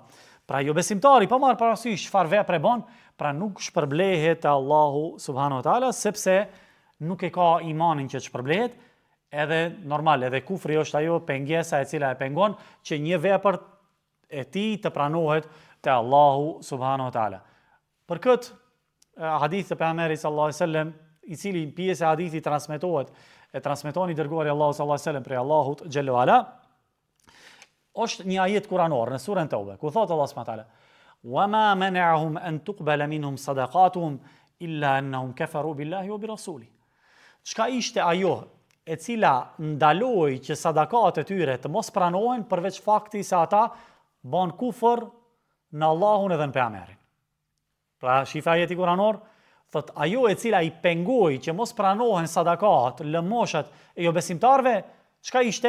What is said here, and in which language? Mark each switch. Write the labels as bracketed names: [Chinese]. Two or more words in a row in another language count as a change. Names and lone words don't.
[Albanian] Pra jo besimtari pa marrë parasysh çfarë vepre bën, pra nuk shpërblehet te Allahu [Arabic] سبحانه وتعالى [Albanian] sepse nuk e ka imanin që të shpërblehet, edhe normal, edhe kufri është ajo pengesa e cila e pengon që një vepër e tij të pranohet te Allahu [Arabic] سبحانه وتعالى. [Albanian] Për këtë hadith të pejgamberit [Arabic] صلى الله عليه وسلم, [Albanian] i cili pjesë e hadithit transmeton i dërguari Allahu [Arabic] صلى الله عليه وسلم [Albanian] prej Allahut [Arabic] جل وعلا, [Albanian] është një ajet kuranor në surën Tauba, ku thotë Allah [Arabic] سبحانه وتعالى: "وما منعهم أن تقبل منهم صدقاتهم إلا أنهم كفروا بالله وبرسوله." [Albanian] Çka ishte ajo e cila ndaloi që sadakat e tyre të mos pranohen përveç fakti se ata bën kufër në Allahun edhe në pejgamberin. Pra shifa ajeti kuranor, thot ajo e cila i pengoi që mos pranohen sadakat, lëmoshat e jo besimtarve, çka ishte?